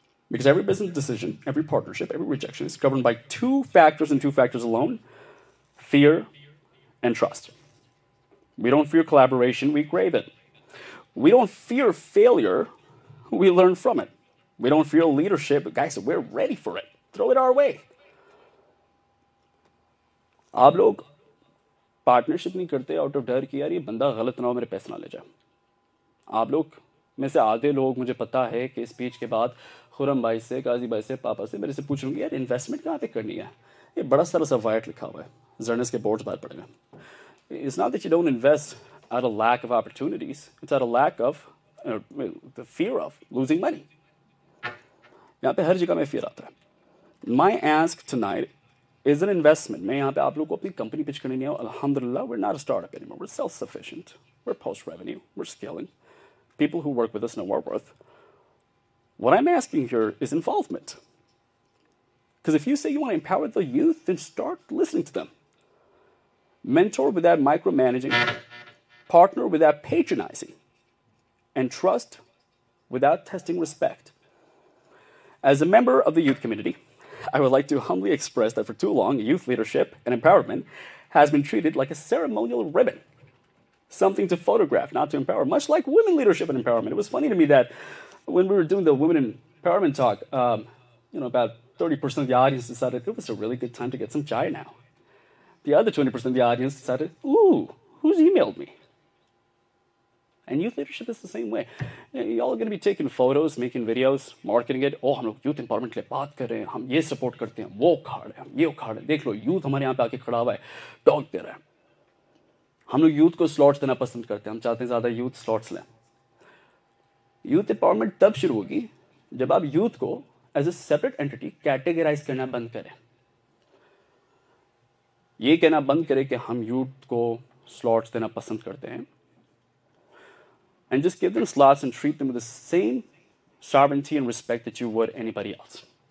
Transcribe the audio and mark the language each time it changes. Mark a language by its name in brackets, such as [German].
[English] Because every business decision, every partnership, every rejection is governed by two factors and two factors alone: fear and trust. We don't fear collaboration, we crave it. We don't fear failure, we learn from it. We don't fear leadership, guys, we're ready for it. Throw it our way. [Hindi] आप लोग partnership नहीं करते out of डर कि यार ये बंदा गलत ना हो, मेरे पैसे ना ले जाए. आप लोग में से आधे लोग मुझे पता है कि स्पीच के बाद खुरम भाई से, गाजी भाई से, पापा से मेरे से पूछेंगे यार इन्वेस्टमेंट कहाँ पे करनी है। ये बड़ा सारा सा वाइट लिखा हुआ है, जर्नल्स के बोर्ड्स बाहर पड़े हुए। [English] It's not that you don't invest out of lack of opportunities. It's out of lack of the fear of losing money. [Hindi] यहाँ पे हर जगह में fear आता है। [English] My ask tonight is an investment. [Hindi] मैं यहाँ पे आप लोग को अपनी कंपनी पिच करनी नहीं है। [English] Alhamdulillah, we're not a startup anymore. We're self-sufficient. We're post-revenue. We're scaling. People who work with us know our worth. What I'm asking here is involvement. Because if you say you want to empower the youth, then start listening to them. Mentor without micromanaging. Partner without patronizing, and trust without testing respect. As a member of the youth community, I would like to humbly express that for too long, youth leadership and empowerment has been treated like a ceremonial ribbon, something to photograph, not to empower, much like women leadership and empowerment. It was funny to me that when we were doing the women empowerment talk, about 30% of the audience decided it was a really good time to get some chai now. The other 20% of the audience decided, ooh, who's emailed me? And youth leadership is the same way. Y'all are going to be taking photos, making videos, marketing it. [Hindi] Oh, हम लोग youth empowerment के लिए बात कर रहे हैं, हम ये support करते हैं, वो उखाड़ है, हम ये उखाड़ है, देख लो youth हमारे यहाँ पे आके खड़ा हुआ है, talk दे रहा है। हम लोग youth को slots देना पसंद करते हैं, हम चाहते हैं ज़्यादा youth slots लें। Youth empowerment तब शुरू होगी जब आप youth को [English] as a separate entity [Hindi] categorize करना बंद करें। ये कहना बंद करें कि हम youth को slots देना पसंद करते हैं, [English] and just give them slots and treat them with the same sovereignty and respect that you would anybody else.